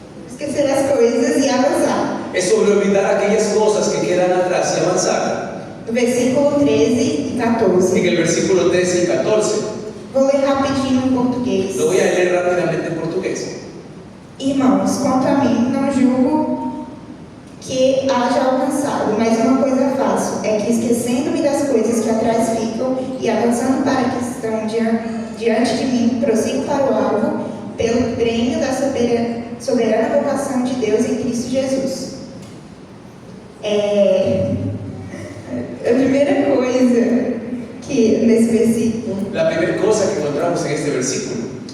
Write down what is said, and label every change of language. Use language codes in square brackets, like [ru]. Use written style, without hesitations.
[pt] Esquecer as coisas e avançar. [es] es sobre olvidar aquellas cosas que quedan atrás y avanzar. [pt] No versículo 13 e 14. [es] En el versículo 13 y 14, [pt] Vou ler rapidinho em português. [es] lo voy a leer rápidamente en portugués. [pt] Irmãos, quanto a mim, não julgo que haja alcançado, mas uma coisa faço, é que esquecendo-me das coisas que atrás ficam e avançando para que estão diante de mim, prossigo para o alvo, pelo prêmio da soberana vocação de Deus em Cristo Jesus. A primeira coisa que nesse versículo [es] La primera cosa que encontramos en este versículo